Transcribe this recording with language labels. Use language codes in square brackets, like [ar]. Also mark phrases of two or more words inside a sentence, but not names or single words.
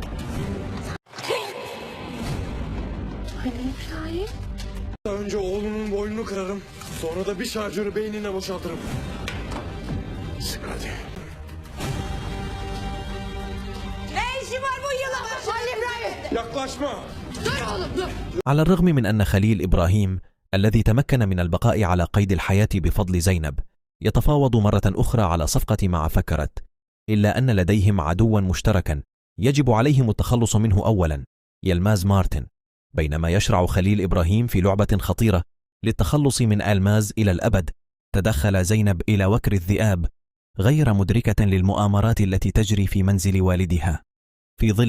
[tr] Hani İbrahim? Önce oğlunun boynunu kırarım. Sonra da bir şarjörü beynine boşaltırım. Sık hadi. Ne işi var bu yılan? Ali İbrahim. Yaklaşma! Dur oğlum dur. [ar] على الرغم من أن خليل إبراهيم الذي تمكن من البقاء على قيد الحياة بفضل زينب يتفاوض مرة أخرى على صفقة مع فكرت، إلا أن لديهم عدوا مشتركا يجب عليهم التخلص منه أولا، يلماز مارتن. بينما يشرع خليل إبراهيم في لعبة خطيرة للتخلص من ألماز إلى الأبد، تدخل زينب إلى وكر الذئاب غير مدركة للمؤامرات التي تجري في منزل والدها في ظل